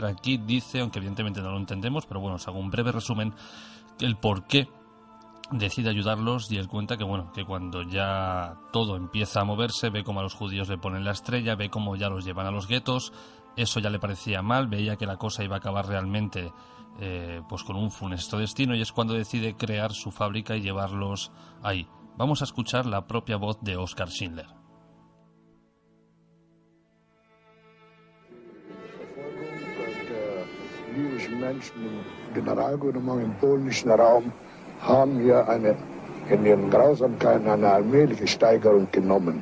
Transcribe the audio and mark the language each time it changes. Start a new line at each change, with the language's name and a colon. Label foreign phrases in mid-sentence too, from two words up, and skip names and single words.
Spanish: Aquí dice, aunque evidentemente no lo entendemos, pero bueno, os hago un breve resumen, el por qué decide ayudarlos, y él cuenta que bueno, que cuando ya todo empieza a moverse, ve cómo a los judíos le ponen la estrella, ve cómo ya los llevan a los guetos. Eso ya le parecía mal, veía que la cosa iba a acabar realmente pues con un funesto destino, y es cuando decide crear su fábrica y llevarlos ahí. Vamos a escuchar la propia voz de Oscar Schindler.
German: Jüdische Menschen im Generalgouvernement im polnischen Raum haben ja in ihren Grausamkeiten eine allmähliche Steigerung genommen.